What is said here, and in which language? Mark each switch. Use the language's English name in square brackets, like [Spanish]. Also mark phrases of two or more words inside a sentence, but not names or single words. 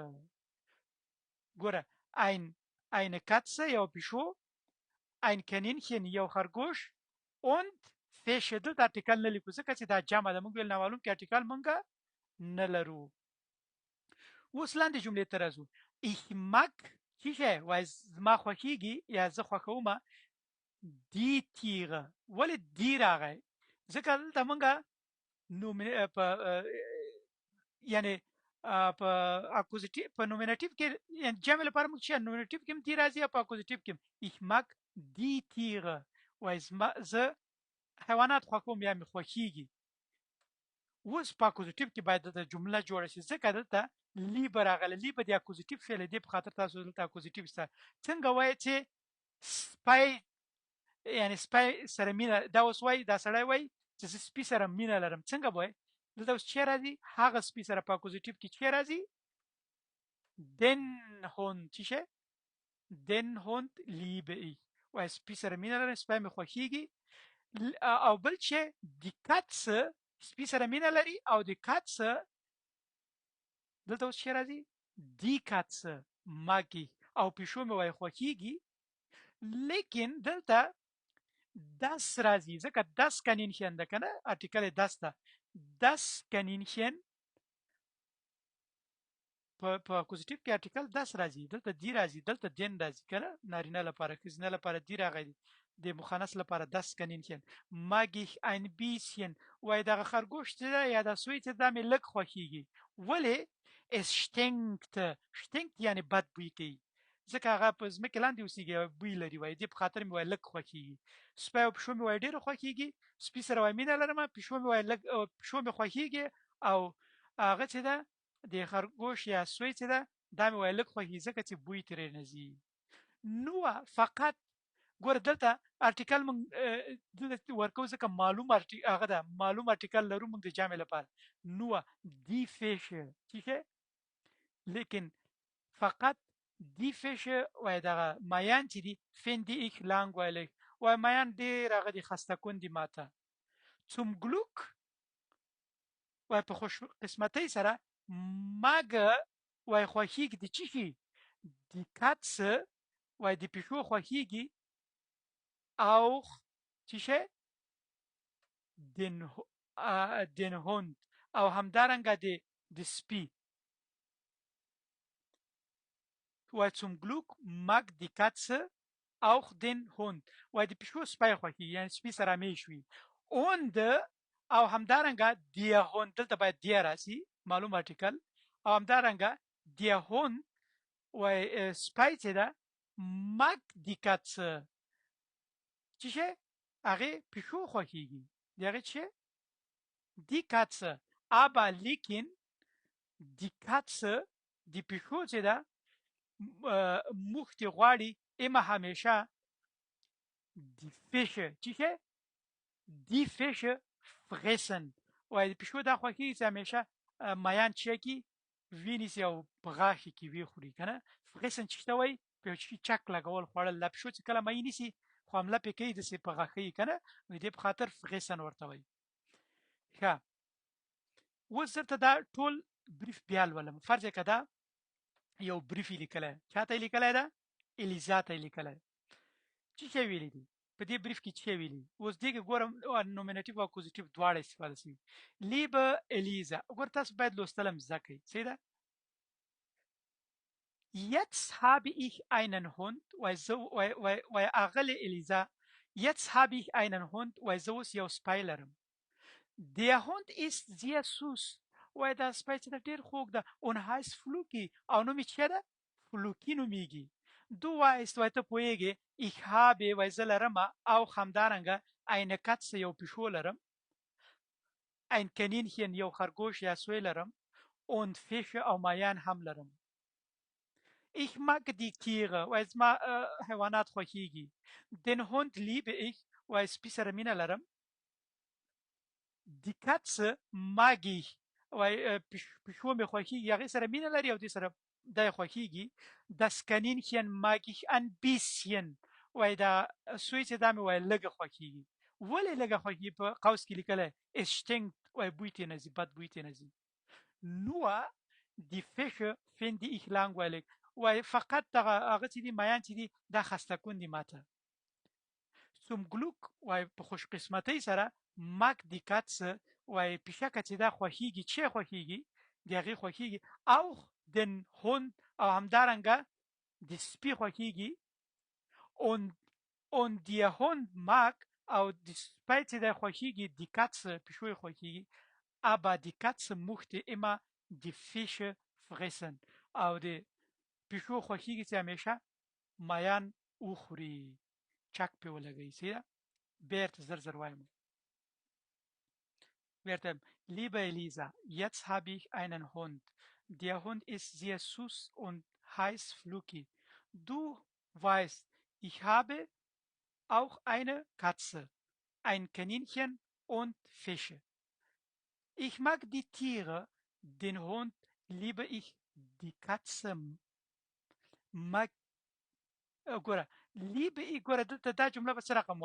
[Pashto] ګوره [German] eine Katze [Pashto] یو پیشو [German] ein Kaninchen [Pashto] یو خرګوش und فیش دلته ارټیکل نه لیکو ځکه چې دا جمع ده موږ ویل نامعلوم کې ارټیکل موږ نه لرو اوس لاندې جملې ته راځو [German] ich mag [Pashto] چیشه وای زما خوښیږي یا زه خوښوم [German] die Tiere [Pashto] ولې دی راغی ځکه دلته موږ په یعنی په اکوزیټیو په نومینټیو کې یعنی جمع لپاره موږ چې نومینټیو کې هم دی راځي او په اکوزیټیو کې [German] ich mag die Tiere [Pashto] وای زه حیوانات خوښوم یا مې خوښیږي اوس په اکوزیټیو کې باید د جمله جوړه شي ځکه دلته لیبه راغله لیبه د اکوزیټیو فعل دی په خاطر تاسو دلته اکوزیټیو سره څنګه وایي چې سپی یعنی سپی سره مینه دا اوس وایي دا سړی وایي چې زه سپي سره مینه لرم څنګه به وایي دلته اوس چې راځي هغه سپي سره په اکوزیټیو کې چې راځي [German] den Hund [Pashto] چې شه [German] den Hund liebe [Pashto] ich وایي سپي سره مینه لرم سپی مې خوښیږي او بل چې د کتسه سپي سره مینه لري او د کتسه دلته اوس چې راځي [German] die Katze mag ich [Pashto] او پیشو مې وایي خوښیږي لیکن دلته das راځي ځکه [German] das Kaninchen [Pashto] ده که نه ارټیکل das ده [German] das Kaninchen [Pashto] په اکوزیټیو کې ارټیکل das راځي دلته دی راځي دلته den راځي که نه نارینه لپاره ښځینه لپاره دی راغلی د مخنث لپاره [German] das Kaninchen mag ich ein bisschen [Pashto] وایي دغه خرګوش چې ده یا دا سوی چې دا مې لږ خوښیږي ولې [German] es stinkt [Pashto] یعنی بد بوی کوي ځکه هغه په ځمکې لاندې اوسېږي بوی لري وایي دې په خاطر مې وایي لږ خوښیږي سپی او پیشو مې وایي ډېره خوښیږي سپي سره وایي مینه لرم پیشو مې وایي لږ پیشو مې خوښیږي او هغه چې ده د خرګوش یا سوی چې ده دا مې وایي لږ خوښیږي ځکه چې بوی ترې نه ځي نو فقط ګوره دلته ارټیکل موږ دلته ورکوو ځکه معلوم هغه ده معلوم ارټیکل لرو موږ د جمع لپاره نو [German] die Fische [Pashto] ټیکه لیکن فقط [German] die Fische [Pashto] وای دغه مایان چې دي [German] finde ich langweilig [Pashto] وای مایان ډېر هغه دي خسته کن دي ماته [German] zum Glück [Pashto] وای په خوش قسمتۍ سره ماګه وای خوښیږي د چیښي [German] die Katze [Pashto] وای د پیشو خوښیږي auch چیشه [German] den Hund [Pashto] او همدارنګه د سپي وای [German] zum Glück mag die Katze auch den Hund [Pashto] وای د پیشو سپی خوښي یعنی سپي سره میش وي und او همدارنګه [German] der Hund [Pashto] دلته باید der راسي معلوم ارټیکل او همدارنګه [German] der Hund [Pashto] وای سپی چې ده [German] mag die Katze [Pashto] چې شه هغې پیشو خوښیږي د هغې چې [German] die Katze aber [Pashto] لیکن [German] die Katze [Pashto] د پیشو چې ده مختی غواړي اما همیشه [German] die Fische [Pashto] چیشه [German] die Fische fressen [Pashto] وای د پیشو دا خوښیږي چې همیشه مایان چې کی وینیسي او په غاښ کې وی خوري کنه fressen چې ته وای په چک لګول خوړل لا پیشو چې کله مې نیسي خو حمله پې کوي داسې په غاښۍ که نه نو دې په خاطر fressen ورته وایي ښه اوس درته دا ټول بریف بیا لولم فرض که دا یو بریف یې لیکلی چا ته یې لیکلی ده الیزا ته یې لیکلی چې څه ویلي دي په دې بریف کې چې ویلي اوس دې کې ګورم نومینټیو او اکوزیټیو دواړه استفاده شوي لیبه الیزا ګور تاسو باید لوستل هم زده کړئ صحیح ده [German] Jetzt habe ich einen Hund [Pashto] وای اغلی الیزا [German] Jetzt habe ich einen Hund [Pashto] وای زه اوس یو سپی لرم [German] Der Hund ist sehr süß [Pashto] وای دا سپی چې ده ډېر خوږ ده [German] und heißt Fluki [Pashto] او نوم یې څه ده فلوکي نومیږي [German] Du weißt [Pashto] وای ته پوهیږې [German] ich habe [Pashto] وای زه لرم او همدارنګه [German] eine Katze [Pashto] یو پیشو لرم [German] ein Kaninchen [Pashto] یو خرگوش یا سوی لرم [German] und Fische [Pashto] او مایان هم لرم. [German] Ich mag die Tiere [Pashto] و زما حیوانات خوښیږي. [German] Den Hund liebe ich [Pashto] و سپي سره مینه لرم. [German] Die Katze mag ich [Pashto] و پیشو مې خوښیږي هغې سره مینه لري او دې سره دی خوښیږي. [German] Das Kaninchen mag ich ein bisschen [Pashto] وایي دا سوی چې دا مې وایي لږه خوښیږي. ولې لږه خوښیږي په قوس کې لیکلی [German] es stinkt [Pashto] وایي بوی ترې نه ځي بد بوی ترې نه ځي. [German] Nur die Fische finde ich langweilig [Pashto] وایي فقط دغه هغه چې دي مایان چې دي دا خسته کن دي ماته. [German] Zum Glück [Pashto] وایي په خوش قسمتۍ سره [German] mag die Katze [Pashto] وایي پیشکه چې دا خوښیږي چې خوښیږي د هغې خوښیږي [German] auch den Hund [Pashto] او همدارنګه د سپي خوښیږي [German] und der Hund mag [Pashto] او د سپی چې دی خوښیږي [German] die Katze [Pashto] پیشو یې خوښیږي [German] aber die Katze möchte immer die Fische fressen [Pashto] او د پیشو خوښیږي چې همیشه مایان وخوري چک پې ولګوي سیده بیرته زر زر وایم [German] بیرته liebe Elisa jetzt habe ich einen Hund der Hund ist sehr süß und heißt Fluki du weißt ich habe auch eine Katze ein Kaninchen und Fische ich mag die Tiere den Hund liebe ich die Katze mag ګوره liebe ich [Pashto] ګوره دلته دا جمله به څه رقم